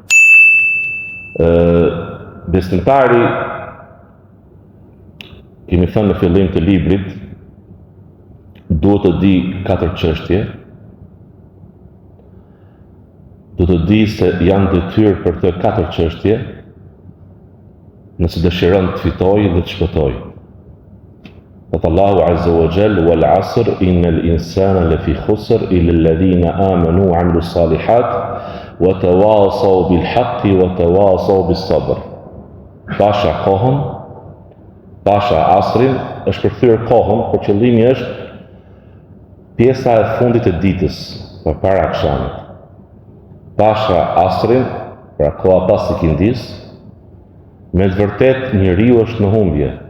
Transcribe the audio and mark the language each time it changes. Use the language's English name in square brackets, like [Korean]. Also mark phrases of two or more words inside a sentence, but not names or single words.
[Albanian] Besimtari, kemi thënë në fillim të librit, duhet të di 4 çështje. Do të di se janë detyrë për të 4 çështje, nëse dëshiron të fitojë dhe të shpëtojë. [Arabic] Qoftë Allahu عز وجل والعصر إن الإنسان لفي خسر إلا الذين آمنوا وعملوا الصالحات وتواصوا بالحق وتواصوا بالصبر. [Albanian] Pasha kohën, pasha asrin, është përthyer kohën, por qëllimi është pjesa e fundit të ditës, përpara akşamit. Pasha asrin, pra koha pas ikindis, me të vërtet njeriu është në humbje.